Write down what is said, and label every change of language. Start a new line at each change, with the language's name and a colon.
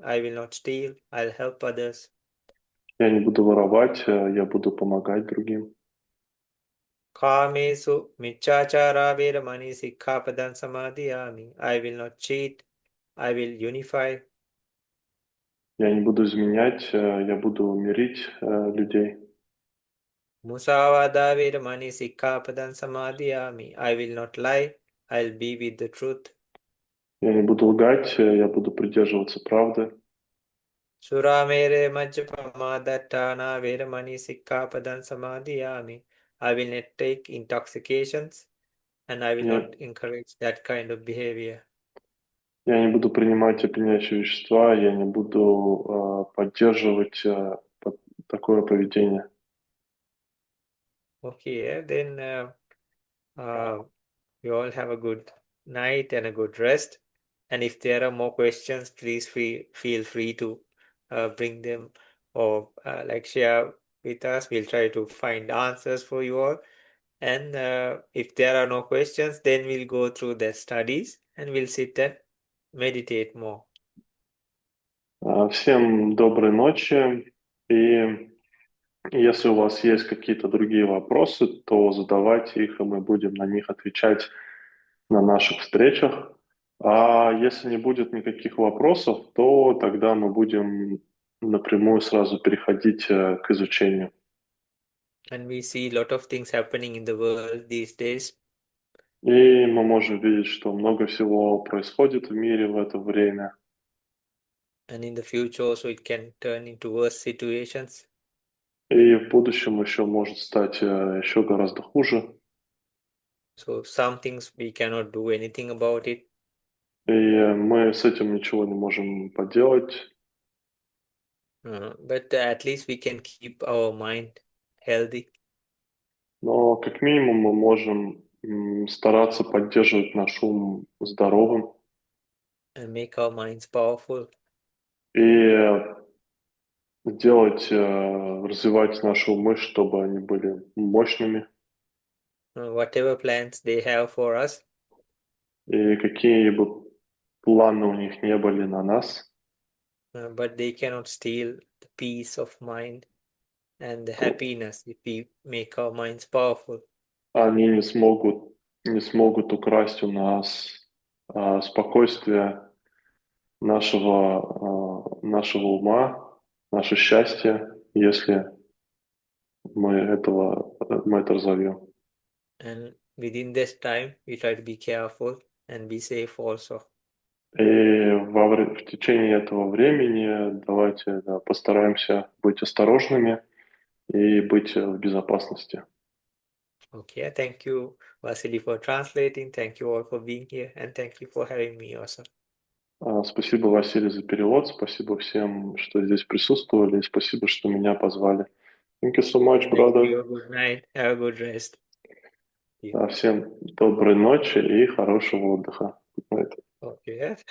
English: I will not steal, I'll help others.
Russian: Я не буду воровать, я буду помогать другим.
Pali: Kāmesu micchāchārā veramani sikkāpadan samadhiyāmi.
English: I will not cheat, I will unify.
Russian: Я не буду изменять, я буду мирить людей.
Pali: Musāvādā veramani sikkāpadan samadhiyāmi.
English: I will not lie, I'll be with the truth.
Russian: Я не буду лгать, я буду придерживаться правды.
Pali: Suramere majjapamadatthana veramani sikkāpadan samadhiyāmi.
English: I will not take intoxications and I will
Russian: Я,
English: not encourage that kind of behavior.
Russian: я не буду принимать опьяняющие вещества, я не буду поддерживать такое поведение.
English: Okay, then you all have a good night and a good rest. And if there are more questions, please feel free to bring them or like share with us. We'll try to find answers for you all. And if there are no questions, then we'll go through the studies and we'll sit and meditate more.
Russian: Всем доброй ночи. И если у вас есть какие-то другие вопросы, то задавайте их, и мы будем на них отвечать на наших встречах. А если не будет никаких вопросов, то тогда мы будем напрямую сразу переходить к изучению.
English: And we see a lot of things happening in the world these days.
Russian: И мы можем видеть, что много всего происходит в мире в это время.
English: And in the future also it can turn into worse situations.
Russian: И в будущем еще может стать еще гораздо хуже.
English: So some things we cannot do anything about it.
Russian: И мы с этим ничего не можем поделать.
English: But at least we can keep our mind healthy.
Russian: Но как минимум мы можем стараться поддерживать наш ум здоровым.
English: And make our minds powerful.
Russian: И развивать наши умы, чтобы они были мощными.
English: Whatever plans they have for us.
Russian: И какие бы планы у них не были на нас.
English: But they cannot steal the peace of mind and the happiness if we make our minds powerful.
Russian: Они не смогут украсть у нас спокойствие нашего ума, наше счастье, если мы это разовьем.
English: And within this time, we try to be careful and be safe also.
Russian: И в течение этого времени давайте постараемся быть осторожными и быть в безопасности.
English: Okay, thank you, Vasily, for translating. Thank you all for being here, and thank you for having me also.
Russian: Спасибо, Василий, за перевод. Спасибо всем, что здесь присутствовали. И спасибо, что меня позвали.
English: Thank you so much, brother. Thank you. Good night. Have a good rest.
Russian: Всем доброй ночи и хорошего отдыха.
English: Good night.